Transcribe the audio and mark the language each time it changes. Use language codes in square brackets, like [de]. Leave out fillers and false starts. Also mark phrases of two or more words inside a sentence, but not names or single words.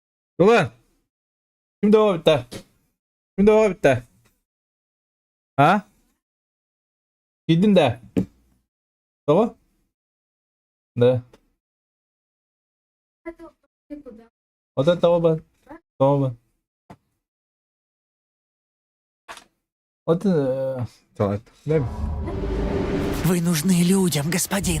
[tr] Ulan! Kimde o bitti? Kimde o bitti? Ha? Gidin de. Tamam? [ru] Да. Вот это оба. Оба. Вот это. Да. Вы нужны людям, господин.